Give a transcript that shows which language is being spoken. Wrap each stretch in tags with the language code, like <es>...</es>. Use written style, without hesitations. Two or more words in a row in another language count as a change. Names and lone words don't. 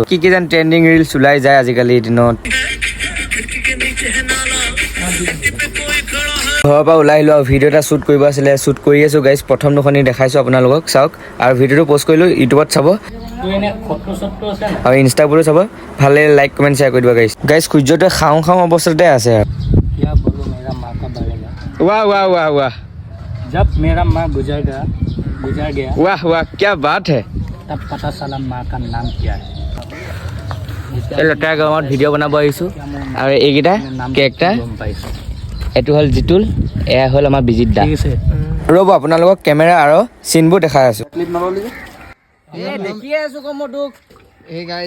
<as>কি যেন</as> <en>trending reels</en> <as>ওলাই যায় আজিকালিৰ দিনত। ঘৰৰ পৰা ওলাই আহিলোঁ আৰু ভিডিঅ' এটা শ্বুট কৰিব আছিলে, শ্বুট কৰি আছোঁ গাইজ। প্ৰথম দুখনি দেখাইছোঁ আপোনালোকক, চাওক। আৰু ভিডিঅ'টো পষ্ট কৰিলোঁ ইউটিউবত চাব আৰু ইনষ্টাবোৰো চাব। ভালে</as> <en>like comment share</en> <as>কৰি দিব গাইজ। গাইজ সূৰ্যটোৱে খাওঁ খাওঁ অৱস্থাতে আছে।</as> <hi>वाह वाह वाह वाह, जब मेरा माँ गुजर गया वाह वाह, क्या बात है। तब पता चला माँ का नाम क्या है।</hi> <as>এই লতাৰ গাঁৱত ভিডিঅ' বনাব আহিছোঁ আৰু এইকেইটা কেৰেক্টাৰ। এইটো হ'ল জিতুল, এয়া হ'ল আমাৰ বিজিত দা। ৰ'ব আপোনালোকক কেমেৰা আৰু চিনবোৰ দেখাই আছোঁ। দেখি আছোঁ কম তোক।</as> <en>Hey guys,</en>